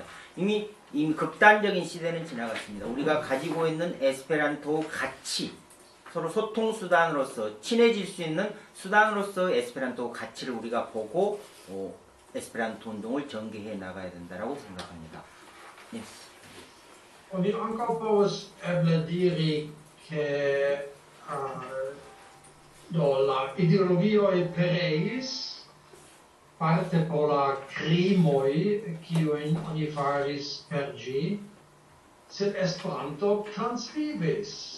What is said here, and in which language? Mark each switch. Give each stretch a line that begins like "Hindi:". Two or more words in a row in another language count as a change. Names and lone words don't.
Korean: 이미 극단적인 시대는 지나갔습니다. 우리가 가지고 있는 에스페란토 가치, 서로 소통 수단으로서 친해질 수 있는 수단으로서 에스페란토 가치를 우리가 보고 에스페란토 운동을 전개해 나가야 된다라고 생각합니다. 네.
Esperanto: Oni ankaŭ povas eble diri ke la ideologioj pereis parte por la krimoj kiujn oni faris per ĝi, sed Esperanto transvivis.